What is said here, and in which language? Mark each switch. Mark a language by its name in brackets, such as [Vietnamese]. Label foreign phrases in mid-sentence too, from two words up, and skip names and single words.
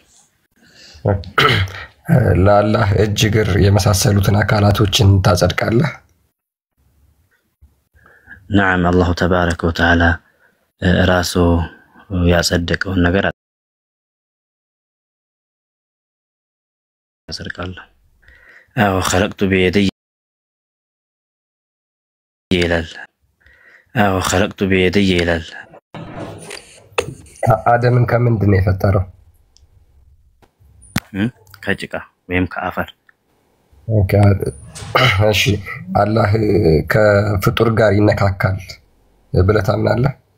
[Amharic] ለአላህ እጅ እግር የመሳሰሉትን አካላቶችን ታጸድቃለህ? [Arabic] نعم الله تبارك وتعالى [Amharic] ራሱ ያጸደቀውን ነገር አጸድቃለሁ። አዎ [Arabic] خلقت بيدي [Amharic] ይላል። አዎ [Arabic] خلقت بيدي [Amharic] ይላል። አደምን ከምንድን ነው የፈጠረው? ከጭቃ ወይም ከአፈር። ኦኬ እሺ አላህ ከፍጡር ጋር ይነካካል ብለህ ታምናለህ?